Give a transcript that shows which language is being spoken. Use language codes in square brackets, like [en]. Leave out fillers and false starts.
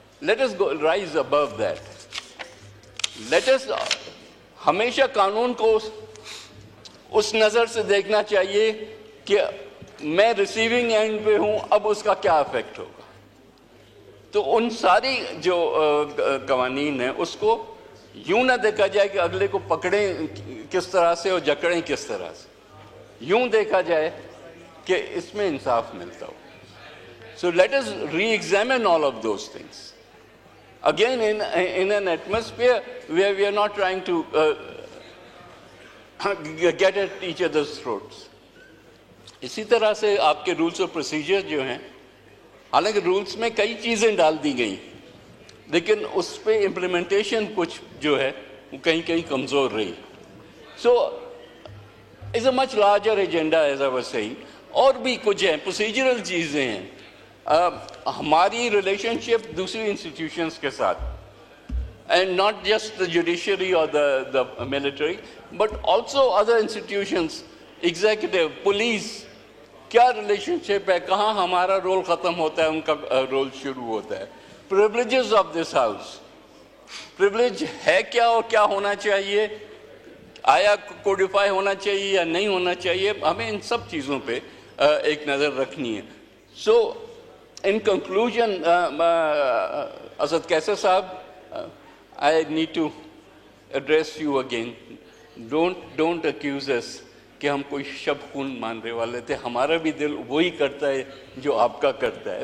[en] Let us rise above that. [ur] Let اس ہمیشہ قانون کو اس نظر سے دیکھنا چاہیے کہ میں ریسیونگ اینڈ پہ ہوں, اب اس کا کیا افیکٹ ہوگا. تو ان ساری جو قوانین ہیں اس کو یوں نہ دیکھا جائے کہ اگلے کو پکڑیں کس طرح سے اور جکڑیں کس طرح سے, یوں دیکھا جائے کہ اس میں انصاف ملتا ہو. [en] So let us re-examine all of those things. Again, in an atmosphere where we are not trying to get at each other's throats. [ur] اسی طرح سے آپ کے رولز اور پروسیجر جو ہیں, حالانکہ رولز میں کئی چیزیں ڈال دی گئیں لیکن اس پہ امپلیمنٹیشن کچھ جو ہے وہ کہیں کہیں کمزور رہی. [en] So it's a much larger agenda as I was saying. [ur] اور بھی کچھ ہیں, پروسیجرل چیزیں ہیں. ہماری ریلیشن شپ دوسری انسٹیٹیوشنس کے ساتھ, [en] and not just the judiciary [ur] اور [en] the military but also other institutions, [ur] executive, police, کیا ریلیشن شپ ہے, کہاں ہمارا رول ختم ہوتا ہے ان کا رول شروع ہوتا ہے. [en] privileges of this house, [ur] privilege ہے کیا اور کیا ہونا چاہیے, آیا کوڈیفائی ہونا چاہیے یا نہیں ہونا چاہیے, ہمیں ان سب چیزوں پہ ایک نظر رکھنی ہے. [en] So in conclusion, Asad Kaisar Sahab, I need to address you again. Don't accuse us [ur] کہ ہم کوئی شب خون ماننے والے تھے. ہمارا بھی دل وہی کرتا ہے جو آپ کا کرتا ہے.